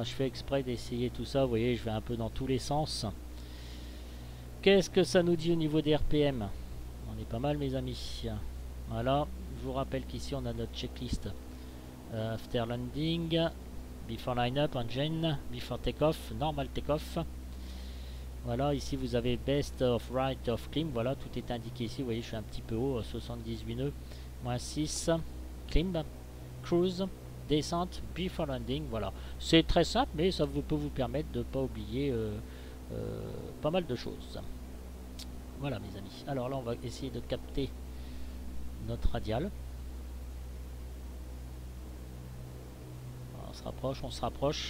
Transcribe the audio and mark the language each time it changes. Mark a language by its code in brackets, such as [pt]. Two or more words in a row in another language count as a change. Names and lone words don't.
[fr] Je fais exprès d'essayer tout ça, vous voyez, je vais un peu dans tous les sens. Qu'est-ce que ça nous dit au niveau des RPM? On est pas mal mes amis. Voilà, je vous rappelle qu'ici on a notre checklist. [en] After landing, before line-up, engine, before take-off, normal take-off. [fr] Voilà, ici vous avez [en] best of right of climb, [fr] voilà, tout est indiqué ici, vous voyez, je suis un petit peu haut, 78 nœuds, moins 6, [en] climb, cruise, descente, before landing, voilà. [fr] C'est très simple, mais ça peut vous permettre de ne pas oublier pas mal de choses. Voilà mes amis. Alors là, on va essayer de capter notre radial. On se rapproche, on se rapproche.